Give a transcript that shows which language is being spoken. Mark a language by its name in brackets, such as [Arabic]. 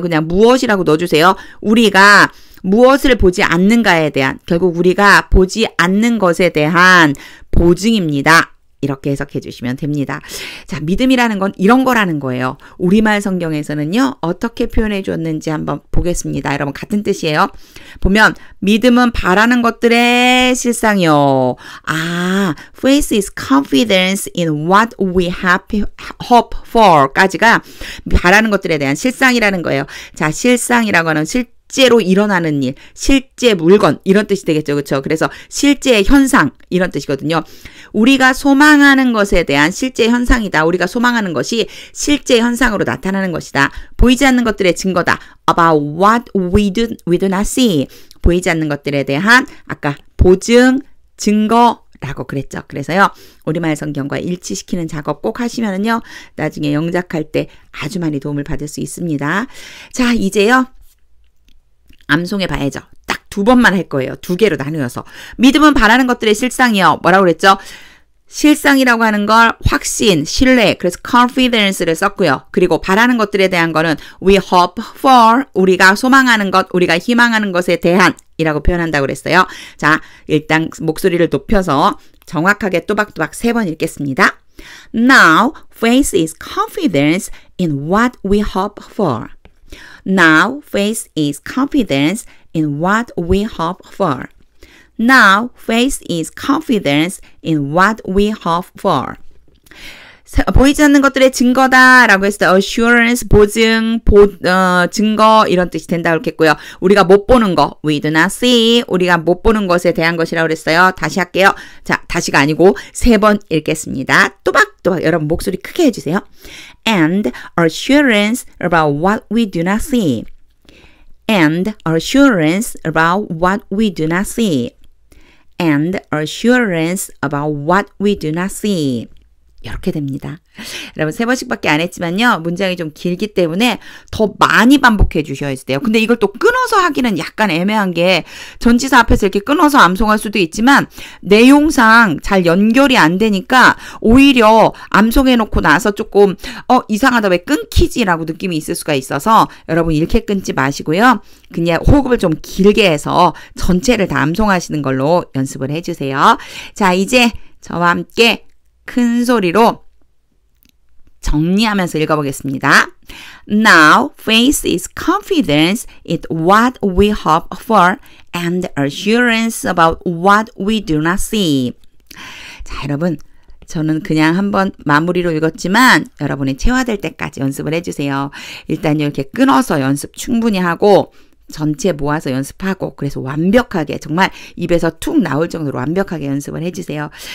[Korean] 그냥 무엇이라고 넣어주세요. 우리가 무엇을 보지 않는가에 대한, 결국 우리가 보지 않는 것에 대한 보증입니다. 이렇게 해석해 주시면 됩니다. 자, 믿음이라는 건 이런 거라는 거예요. 우리말 성경에서는요, 어떻게 표현해 줬는지 한번 보겠습니다. 여러분, 같은 뜻이에요. 보면, 믿음은 바라는 것들의 실상이요. 아, [English] faith is confidence in what we hope for [Korean] 까지가 바라는 것들에 대한 실상이라는 거예요. 자, 실상이라고 하는 실제로 일어나는 일, 실제 물건 이런 뜻이 되겠죠. 그렇죠? 그래서 실제 현상 이런 뜻이거든요. 우리가 소망하는 것에 대한 실제 현상이다. 우리가 소망하는 것이 실제 현상으로 나타나는 것이다. 보이지 않는 것들의 증거다. [English] About what we do not see. [Korean] 보이지 않는 것들에 대한 아까 보증, 증거라고 그랬죠. 그래서요. 우리말 성경과 일치시키는 작업 꼭 하시면은요. 나중에 영작할 때 아주 많이 도움을 받을 수 있습니다. 자, 이제요. 암송해 봐야죠. 딱 두 번만 할 거예요. 두 개로 나누어서. 믿음은 바라는 것들의 실상이요. 뭐라고 그랬죠? 실상이라고 하는 걸 확신, 신뢰, 그래서 confidence를 썼고요. 그리고 바라는 것들에 대한 거는 [English] we hope for, [Korean] 우리가 소망하는 것, 우리가 희망하는 것에 대한 이라고 표현한다고 그랬어요. 자, 일단 목소리를 높여서 정확하게 또박또박 3번 읽겠습니다. [English] Now, faith is confidence in what we hope for. Now, faith is confidence in what we hope for. Now, faith is confidence in what we hope for. [Korean] 보이지 않는 것들의 증거다라고 했어요. assurance, 보증, 증거 이런 뜻이 된다고 그랬고요. 우리가 못 보는 거, [English] we do not see, [Korean] 우리가 못 보는 것에 대한 것이라고 그랬어요. 다시 할게요. 자, 다시가 아니고 3번 읽겠습니다. 또박또박 여러분 목소리 크게 해주세요. [English] And assurance about what we do not see. And assurance about what we do not see. And assurance about what we do not see. [Korean] 이렇게 됩니다. 여러분 3번씩밖에 안 했지만요. 문장이 좀 길기 때문에 더 많이 반복해 주셔야 돼요. 근데 이걸 또 끊어서 하기는 약간 애매한 게 전치사 앞에서 이렇게 끊어서 암송할 수도 있지만 내용상 잘 연결이 안 되니까 오히려 암송해 놓고 나서 조금 이상하다 왜 끊기지라고 느낌이 있을 수가 있어서 여러분 이렇게 끊지 마시고요. 그냥 호흡을 좀 길게 해서 전체를 다 암송하시는 걸로 연습을 해주세요. 자, 이제 저와 함께 큰 소리로 정리하면서 읽어보겠습니다. [English] Now, faith is confidence in what we hope for and assurance about what we do not see. [Korean] 자, 여러분, 저는 그냥 한번 마무리로 읽었지만 여러분이 체화될 때까지 연습을 해주세요. 일단 이렇게 끊어서 연습 충분히 하고 전체 모아서 연습하고 그래서 완벽하게 정말 입에서 툭 나올 정도로 완벽하게 연습을 해주세요.